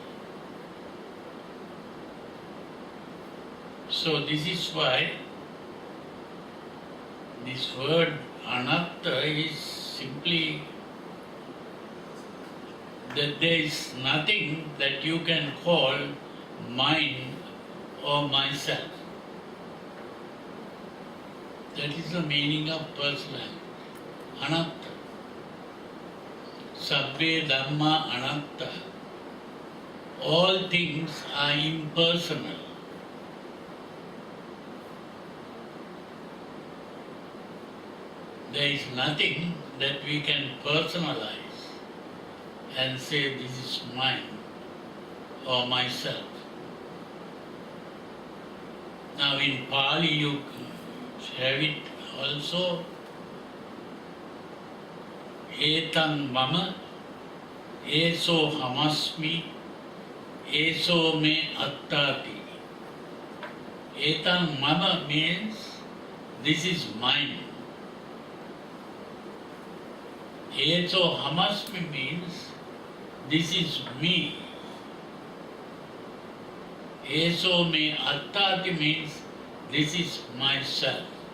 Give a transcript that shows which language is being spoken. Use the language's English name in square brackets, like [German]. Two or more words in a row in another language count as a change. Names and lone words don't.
[English] So this is why this word anatta is simply that there is nothing that you can call mine or myself. That is the meaning of personality. [Pali] Anatta. Sabbe dhamma anatta. [English] All things are impersonal. There is nothing that we can personalize and say this is mine or myself. Now in Pali you have it also. [Pali] Etan mama, eso hamasmi, eso me attati. Etan mama [English] means this is mine. [Pali] Eso hamasmi [English] means this is me. [Pali] Eso me attati [English] means this is myself.